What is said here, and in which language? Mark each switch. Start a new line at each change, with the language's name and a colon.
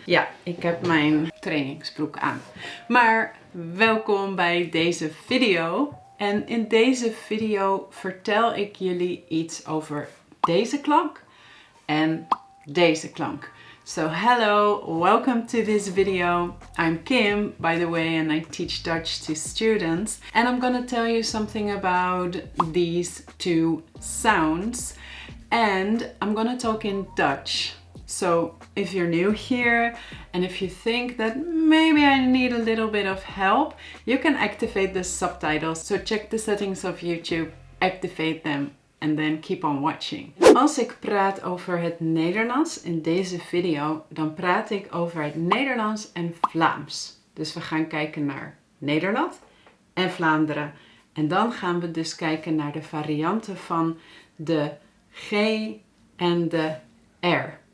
Dutch: Ja, ik heb mijn trainingsbroek aan. Maar welkom bij deze video. En in deze video vertel ik jullie iets over deze klank en deze klank.
English: So hello, welcome to this video. I'm Kim, by the way, and I teach Dutch to students. And I'm gonna tell you something about these two sounds. And I'm gonna talk in Dutch. So if you're new here and if you think that maybe I need a little bit of help, you can activate the subtitles. So check the settings of YouTube, activate them, and then keep on watching.
Dutch: Als ik praat over het Nederlands in deze video, dan praat ik over het Nederlands en Vlaams. Dus we gaan kijken naar Nederland en Vlaanderen. En dan gaan we dus kijken naar de varianten van de G en de R.